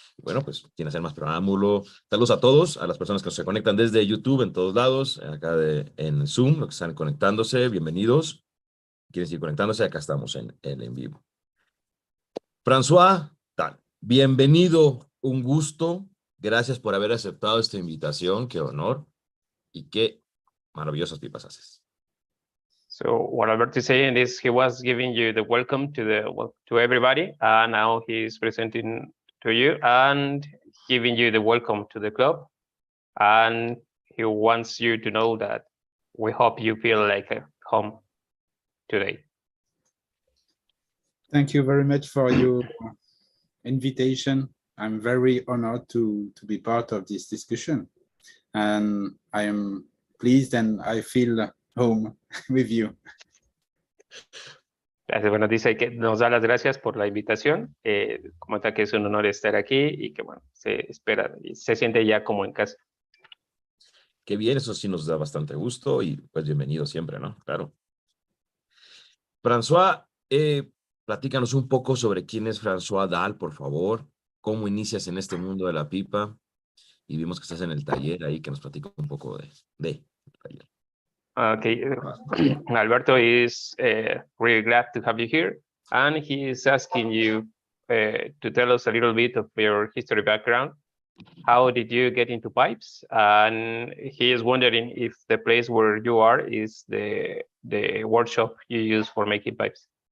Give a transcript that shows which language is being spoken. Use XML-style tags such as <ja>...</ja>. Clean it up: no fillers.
<es>Bueno, pues, sin hacer más preámbulo, saludos a todos, a las personas que se conectan desde YouTube en todos lados, acá en Zoom, los que están conectándose, bienvenidos. Quieren seguir conectándose, acá estamos en vivo. Francois Dal, bienvenido, un gusto. Gracias por haber aceptado esta invitación, qué honor y qué maravillosas pipas haces.</es> <en>So what Alberto is saying is he was giving you the welcome to everybody, and now he's presenting to you and giving you the welcome to the club, and he wants you to know that we hope you feel like at home today. Thank you very much for your invitation. I'm very honored to be part of this discussion, and I am pleased and I feel home with you.</en> <es>Bueno, dice que nos da las gracias por la invitación, comenta que es un honor estar aquí y que bueno, se espera y se siente ya como en casa. Qué bien, eso sí nos da bastante gusto y pues bienvenido siempre, ¿no? Claro. Francois, platícanos un poco sobre quién es Francois Dal, por favor. ¿Cómo inicias en este mundo de la pipa? Y vimos que estás en el taller ahí, que nos platica un poco de taller.</es> <en>Okay, Alberto is really glad to have you here, and he is asking you to tell us a little bit of your history background. How did you get into pipes? And he is wondering if the place where you are is the workshop you use for making pipes.</en>